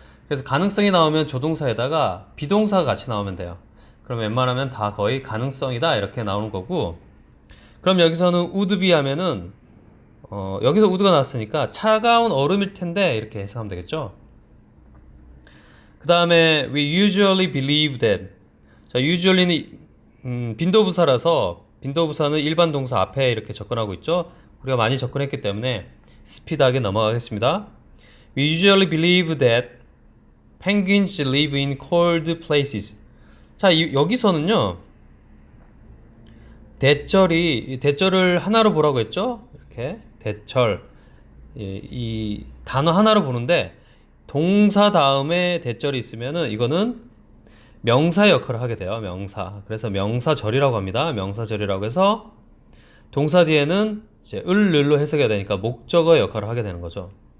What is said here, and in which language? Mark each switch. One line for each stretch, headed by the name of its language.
Korean: 그래서 가능성이 나오면 조동사에다가 비동사가 같이 나오면 돼요. 그럼 웬만하면 다 거의 가능성이다 이렇게 나오는 거고 그럼 여기서는 would be 하면은 여기서 would가 나왔으니까 차가운 얼음일 텐데 이렇게 해석하면 되겠죠. 그 다음에
English: we usually believe that.
Korean: 자, usually는 빈도부사라서 빈도부사는 일반 동사 앞에 이렇게 접근하고 있죠. 우리가 많이 접근했기 때문에 스피드하게 넘어가겠습니다.
English: We usually believe that penguins live in cold places.
Korean: 자, 여기서는요. 대절을 하나로 보라고 했죠. 이렇게 대절. 이 단어 하나로 보는데 동사 다음에 대절이 있으면은 이거는 명사 역할을 하게 돼요. 명사. 그래서 명사절이라고 합니다. 명사절이라고 해서 동사 뒤에는 이제 을로 해석해야 되니까 목적어 역할을 하게 되는 거죠.